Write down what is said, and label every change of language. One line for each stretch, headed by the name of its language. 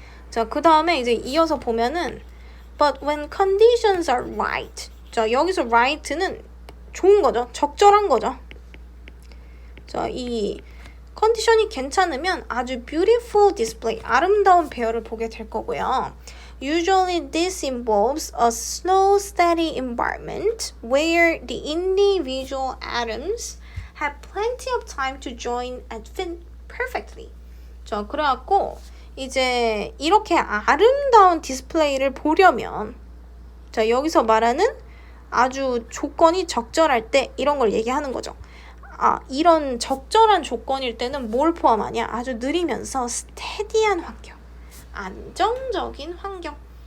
Korean: 자, 그 다음에 이제 이어서 보면은
English: but when conditions are right.
Korean: 자, 여기서 right는 좋은 거죠. 적절한 거죠. 자, 이 컨디션이 괜찮으면 아주
English: beautiful display,
Korean: 아름다운 배열을 보게 될 거고요.
English: Usually this involves a slow, steady environment where the individual atoms have plenty of time to join and fit perfectly.
Korean: 자, 그래갖고 이제 이렇게 아름다운 디스플레이를 보려면 자, 여기서 말하는 아주 조건이 적절할 때 이런 걸 얘기하는 거죠. 아, 이런 적절한 조건일 때는 뭘 포함하냐? 아주 느리면서 스테디한 환경, 안정적인 환경.